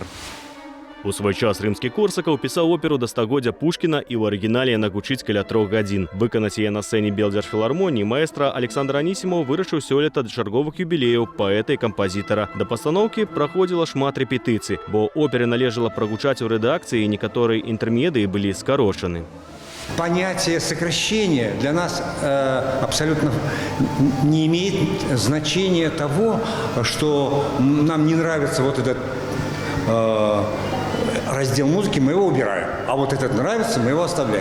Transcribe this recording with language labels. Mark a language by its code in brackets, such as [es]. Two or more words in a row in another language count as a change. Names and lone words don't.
[be] У свой час Рымскі-Корсакаў пісаў оперу да стагоддзя Пушкіна і ў арыгінале яна гучыць каля 3 гадзін. Выканаць яе на сцэне Белдзяржфілармоніі маэстра Александр Анісімаў вырашыў сёлета да чарговых юбілеяў паэта і кампазітара. Да пастаноўкі праходзіла шмат рэпетыцый, бо опере належала прагучаць у рэдакцыі, і некаторыя інтэрмедыі былі скарошаны. [ru] Понятие сокращения для нас абсолютно не имеет значения того, что нам не нравится вот этот раздел музыки, мы его убираем. А вот этот нравится, мы его оставляем.